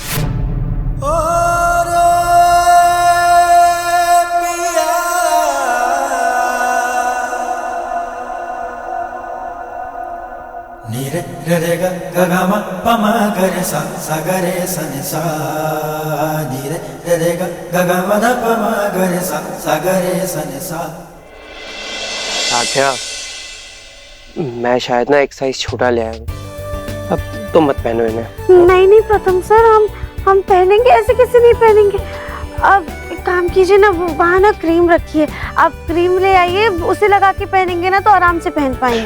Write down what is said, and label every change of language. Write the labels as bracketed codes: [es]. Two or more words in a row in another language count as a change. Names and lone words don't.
[hi] रे रे ग ग ग म प म ग रे सा सा ग रे सा नि सा नि रे रे ग ग ग म ध प म ग रे सा सा ग रे सा नि सा। साथिया, मैं शायद ना एक साइज छोटा ले आया हूँ, अब तुम मत पहनो इन्हें। नहीं नहीं प्रथम सर, हम पहनेंगे, ऐसे कैसे नहीं पहनेंगे। अब एक काम कीजिए ना, वहाँ ना क्रीम रखी है, आप क्रीम ले आइए, उसे लगा के पहनेंगे ना तो आराम से पहन पाएंगे।